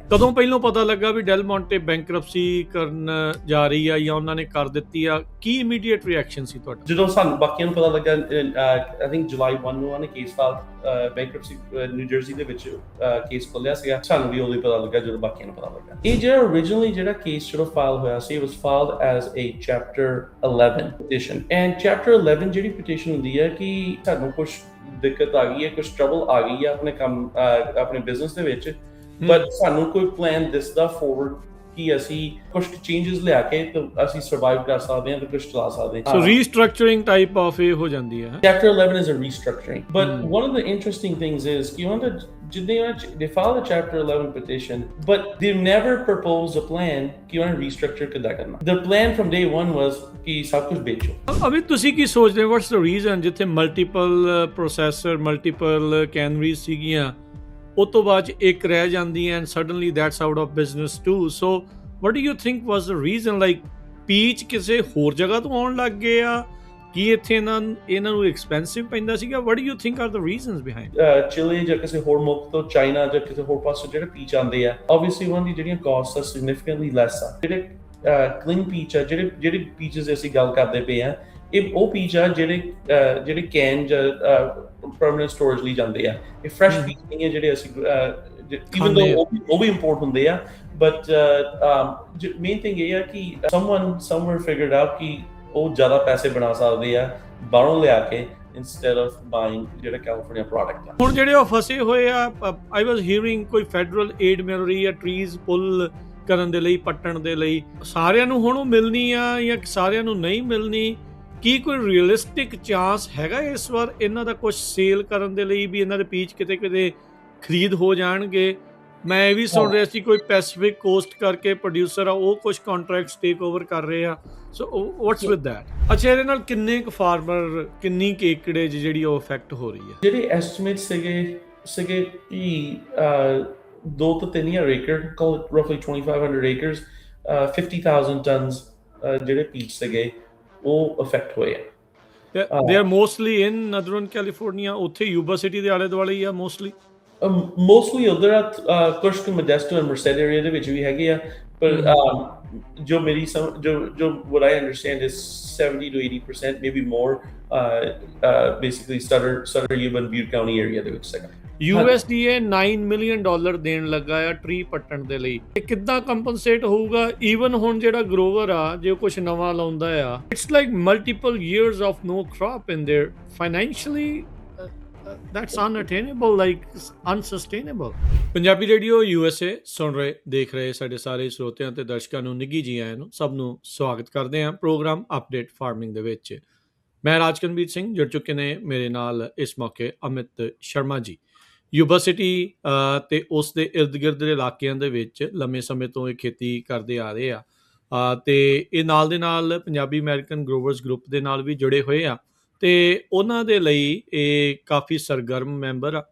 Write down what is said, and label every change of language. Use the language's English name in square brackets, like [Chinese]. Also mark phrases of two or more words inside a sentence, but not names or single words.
[Punjabi] ਕਦੋਂ ਪਹਿਲਾਂ ਪਤਾ ਲੱਗਾ ਵੀ ਡੈਲ ਮੌਂਟੇ ਬੈਂਕਰਪਸੀ ਕਰਨ ਜਾ ਰਹੀ ਆ ਜਾਂ ਉਹਨਾਂ ਨੇ ਕਰ ਦਿੱਤੀ ਆ? ਕੀ [English] immediate reaction [Punjabi] ਸੀ ਤੁਹਾਡਾ? ਜਦੋਂ ਸਾਨੂੰ ਬਾਕੀਆਂ ਨੂੰ ਪਤਾ ਲੱਗਾ, [English] I think [Punjabi] ਜੁਲਾਈ 1 ਨੂੰ ਉਹਨੇ [English] case file bankruptcy [Punjabi] ਨਿਊ ਜਰਸੀ ਦੇ ਵਿੱਚ ਕੇਸ ਖੋਲਿਆ ਸੀਗਾ। ਸਾਨੂੰ ਵੀ ਉਦੋਂ ਹੀ ਪਤਾ ਲੱਗਾ ਜਦੋਂ ਬਾਕੀਆਂ ਨੂੰ ਪਤਾ ਲੱਗਾ। ਇਹ ਜਿਹੜਾ originally ਜਿਹੜਾ ਕੇਸ ਜਦੋਂ ਫਾਈਲ ਹੋਇਆ ਸੀ, [English] it was filed as a chapter 11 petition, and chapter 11 [Punjabi] ਜਿਹੜੀ ਪਟੀਸ਼ਨ ਹੁੰਦੀ ਹੈ ਕਿ ਸਾਨੂੰ ਕੁਝ ਦਿੱਕਤ ਆ ਗਈ ਹੈ, ਕੁਝ ਟਰਬਲ ਆ ਗਈ ਹੈ ਆਪਣੇ ਕੰਮ ਆਪਣੇ ਬਿਜ਼ਨਸ ਦੇ ਵਿੱਚ, ਬਟ ਸਾਨੂੰ ਕੋਈ ਪਲਾਨ ਦਿਸਦਾ ਫੋਰਵਰਡ ਕਿ ਅਸੀਂ ਕੁਝ ਚੇਂਜਸ ਲਿਆ ਕੇ ਤੇ ਅਸੀਂ ਸਰਵਾਈਵ ਕਰ ਸਕਦੇ ਹਾਂ ਤੇ ਕੁਝ ਚਲਾ ਸਕਦੇ ਹਾਂ। [English] so restructuring type of [Punjabi] ਇਹ ਹੋ ਜਾਂਦੀ ਹੈ। [English] Chapter 11 is a restructuring, but one of the interesting things is [Punjabi] ਕਿ ਉਹਨਾਂ ਦਾ [English] they filed a Chapter 11 petition, but they never proposed a plan [Punjabi] ਕਿ ਉਹਨਾਂ restructure ਕਿੱਦਾਂ ਕਰਨਾ। [English] The plan from day one was [Punjabi] ਕਿ ਸਭ ਕੁਝ ਵੇਚੋ। ਅਭੀ ਤੁਸੀਂ ਕੀ ਸੋਚਦੇ ਹੋ, [English] what's the reason [Punjabi] ਜਿੱਥੇ [English] multiple processor multiple canneries [Punjabi] ਸੀਗੀਆਂ ਉਸ ਤੋਂ ਬਾਅਦ ਇੱਕ ਰਹਿ ਜਾਂਦੀ [English] and suddenly that's out of business too? So what do you think was the reason? like peach [Punjabi] ਕਿਸੇ ਹੋਰ ਜਗ੍ਹਾ ਤੋਂ ਆਉਣ ਲੱਗ ਗਏ ਆ? ਕੀ ਇੱਥੇ ਇਹਨਾਂ ਨੂੰ ਐਕਸਪੈਂਸਿਵ ਪੈਂਦਾ ਸੀਗਾ? [English] What do you think are the reasons behind? [Punjabi] ਚਿਲੀ ਜਾਂ ਕਿਸੇ ਹੋਰ ਮੁਲਕ ਤੋਂ, ਚਾਈਨਾ ਜਾਂ ਕਿਸੇ ਹੋਰ ਪਾਸੋਂ ਜਿਹੜੇ ਪੀਚ ਆਉਂਦੇ ਆ, ਆਬਵੀਅਸਲੀ ਉਹਨਾਂ ਦੀ ਜਿਹੜੀਆਂ ਕਾਸਟ ਆ [English] significantly less [Punjabi] ਆ। ਜਿਹੜੇ [English] clean peach [Punjabi] ਆ, ਜਿਹੜੇ ਪੀਚਸ ਅਸੀਂ ਗੱਲ ਕਰਦੇ ਪਏ ਆ, ਇਹ ਉਹ ਪੀਚ ਆ ਜਿਹੜੇ ਕੈਨ ਜਾਂ [English] permanent storage [Punjabi] ਲਈ ਜਾਂਦੇ ਆ। ਇਹ [English] fresh peach [Punjabi] ਨਹੀਂ ਹੈ ਜਿਹੜੇ ਅਸੀਂ [English] even though [Punjabi] ਉਹ ਵੀ ਇੰਪੋਰਟ ਹੁੰਦੇ ਆ, [English] but main thing [Punjabi] ਇਹ ਆ ਕਿ [English] someone somewhere figured out [Punjabi] ਕਿ ਉਹ ਜ਼ਿਆਦਾ ਪੈਸੇ ਬਣਾ ਸਕਦੇ ਆ ਬਾਹਰੋਂ ਲਿਆ ਕੇ [English] instead of buying [Punjabi] ਜਿਹੜਾ ਕੈਲੀਫੋਰਨੀਆ ਪ੍ਰੋਡਕਟ ਆ। ਹੁਣ ਜਿਹੜੇ ਉਹ ਫਸੇ ਹੋਏ ਆ, [English] I was hearing [Punjabi] ਕੋਈ [English] federal aid [Punjabi] ਮਿਲ ਰਹੀ ਆ [English] trees pull [Punjabi] ਕਰਨ ਦੇ ਲਈ, ਪੱਟਣ ਦੇ ਲਈ। ਸਾਰਿਆਂ ਨੂੰ ਹੁਣ ਉਹ ਮਿਲਣੀ ਆ ਜਾਂ ਸਾਰਿਆਂ ਨੂੰ ਨਹੀਂ ਮਿਲਣੀ? ਕੀ ਕੋਈ [English] realistic chance [Punjabi] ਹੈਗਾ ਇਸ ਵਾਰ ਇਹਨਾਂ ਦਾ ਕੁਝ ਸੇਲ ਕਰਨ ਦੇ ਲਈ ਵੀ ਇਹਨਾਂ ਦੇ ਪੀਚ ਕਿਤੇ ਖਰੀਦ ਹੋ ਜਾਣਗੇ? ਮੈਂ ਇਹ ਵੀ ਸੁਣ ਰਿਹਾ ਸੀ ਕੋਈ ਪੈਸੀਫਿਕ ਕੋਸਟ ਕਰਕੇ ਪ੍ਰੋਡਿਊਸਰ ਆ, ਉਹ ਕੁਝ [English] contracts take over [Punjabi] ਕਰ ਰਹੇ ਆ। [English] So what's with that? [Punjabi] ਅੱਛਾ, ਇਹਦੇ ਨਾਲ ਕਿੰਨੇ ਕੁ ਫਾਰਮਰ, ਕਿੰਨੀ ਏਕੜੇਜ ਜਿਹੜੀ ਉਹ ਇਫੈਕਟ ਹੋ ਰਹੀ ਹੈ? ਜਿਹੜੇ ਐਸਟੀਮੇਟ ਸੀਗੇ ਕਿ 2 ਤੋਂ 3 ਹਜ਼ਾਰ ਏਕੜ, [English] call it roughly 2500 acres, 50,000 tons [Punjabi] ਜਿਹੜੇ ਪੀਚ ਸੀਗੇ ਉਹ ਅਫੈਕਟ ਹੋਏ ਆ। [English] They are mostly in Northern California, [Punjabi] ਉੱਥੇ ਯੂਬਾ ਸਿਟੀ ਦੇ ਆਲੇ ਦੁਆਲੇ ਹੀ ਆ ਮੋਸਟਲੀ? ਮੋਸਟਲੀ ਉਧਰ ਆ, ਕੁਝ ਕੁ ਮੋਡੈਸਟੋ ਐਂਡ ਮਰਸੈਡ ਏਰੀਆ ਦੇ ਵਿੱਚ ਵੀ ਹੈਗੇ ਆ, ਪਰ ਜੋ ਮੇਰੀ ਜੋ [English] what I understand is 70 to 80%, maybe more, basically Sutter Yuba and Butte County area [Punjabi] ਦੇ ਵਿੱਚ ਸੀਗਾ। USDA $9 million ਦੇਣ ਲੱਗਾ ਆ ਟਰੀ ਪੱਟਣ ਦੇ ਲਈ। ਇਹ ਕਿੱਦਾਂ ਕੰਪਨਸੇਟ ਹੋਊਗਾ? ਈਵਨ ਹੁਣ ਜਿਹੜਾ ਗਰੋਵਰ ਆ, ਜੇ ਕੁਝ ਨਵਾਂ ਲਾਉਂਦਾ ਆ, [English] it's like multiple years of no crop in there. Financially that's unattainable, like unsustainable. [Punjabi] ਪੰਜਾਬੀ ਰੇਡੀਓ USA ਸੁਣ ਰਹੇ, ਦੇਖ ਰਹੇ ਸਾਡੇ ਸਾਰੇ ਸਰੋਤਿਆਂ ਤੇ ਦਰਸ਼ਕਾਂ ਨੂੰ ਨਿੱਘੀ ਜੀ ਆਇਆਂ ਨੂੰ, ਸਭ ਨੂੰ ਸਵਾਗਤ ਕਰਦੇ ਹਾਂ ਪ੍ਰੋਗਰਾਮ ਅਪਡੇਟ ਫਾਰਮਿੰਗ ਦੇ ਵਿੱਚ। ਮੈਂ ਰਾਜਕਨਵੀਰ ਸਿੰਘ, ਜੁੜ ਚੁੱਕੇ ਨੇ ਮੇਰੇ ਨਾਲ ਇਸ ਮੌਕੇ ਅਮਿਤ ਸ਼ਰਮਾ ਜੀ। ਯੂਬਾ ਸਿਟੀ ਤੇ ਉਸ ਦੇ ਇਰਦ ਗਿਰਦ ਦੇ ਇਲਾਕਿਆਂ ਦੇ ਵਿੱਚ ਲੰਮੇ ਸਮੇਂ ਤੋਂ ਇਹ ਖੇਤੀ ਕਰਦੇ ਆ ਰਹੇ ਆ, ਤੇ ਇਹ ਨਾਲ ਦੇ ਨਾਲ ਪੰਜਾਬੀ ਅਮਰੀਕਨ ਗਰੋਵਰਸ ਗਰੁੱਪ ਦੇ ਨਾਲ ਵੀ ਜੁੜੇ ਹੋਏ ਆ, ਤੇ ਉਹਨਾਂ ਦੇ ਲਈ ਇਹ ਕਾਫੀ ਸਰਗਰਮ ਮੈਂਬਰ ਆ।